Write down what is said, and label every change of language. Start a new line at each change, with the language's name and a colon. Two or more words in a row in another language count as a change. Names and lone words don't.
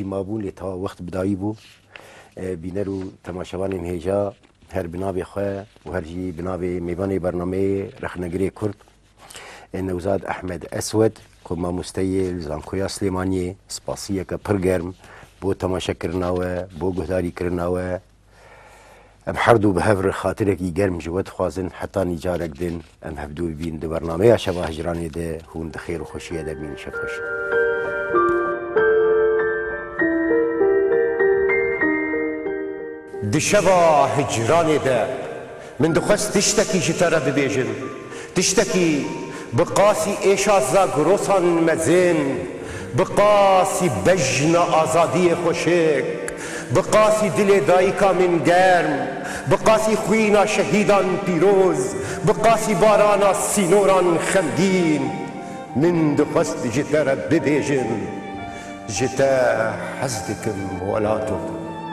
Kurdish: مابوون لێ تاوا وەخت بدایی بوو بینەر و تەماشەوانێم هێژا هەر بناوێ خوێ و هەرژی بناوێ میوانەی بەرنامەیە رەخنەگرێ کورد نەوزاد ئەحمەد ئەسوەد کۆ مامۆستەیە زانکۆیا سلێمانیە سپاسیەکە پڕگەرم بۆ تەماشەکردنەوە بۆ گوهداریکردنەوە ئەم هەردوو بە هەڤر خاترێکی گەرم ژوە دخوازن حتانی جارێک دن ئەم هەفتوو بین دە بەرنامەیە شەوا هەژرانێدە هون دەخێر و خۆشیە دەبین شەف خۆش. دشەوا هجرانێدە من دخواست تشتێکی ji te re bibêjim tiştekî bi qasî êşa zagirosan mezin bi qasî bejna azadiyê xweşik bi qasî dilê dayîka min germ bi qasî xwîna şehîdan pîroz bi qasî barana sînoran xemgîn min dixwest ji te re bibêjim ji te hez dikim welato